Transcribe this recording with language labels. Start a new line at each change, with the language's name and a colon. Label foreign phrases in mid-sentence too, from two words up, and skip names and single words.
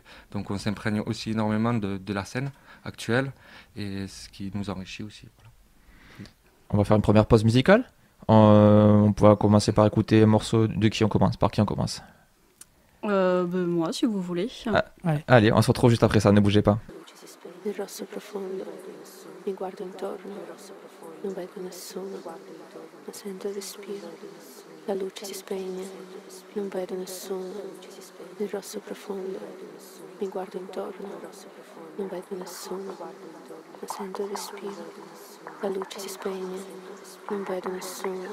French: Donc on s'imprègne aussi énormément de la scène actuelle et ce qui nous enrichit aussi. Voilà. On va faire une première pause musicale. On pourra commencer par écouter un morceau de qui on commence. Par qui on commence? Moi, si vous voulez. Ouais. Allez, on se retrouve juste après ça, ne bougez pas.
Italian: Il rosso profondo, mi guardo intorno, non vedo nessuno, ma sento il respiro, la luce si spegne, non vedo nessuno. Il rosso profondo, mi guardo intorno, non vedo nessuno, ma sento il respiro, la luce si spegne, non vedo nessuno.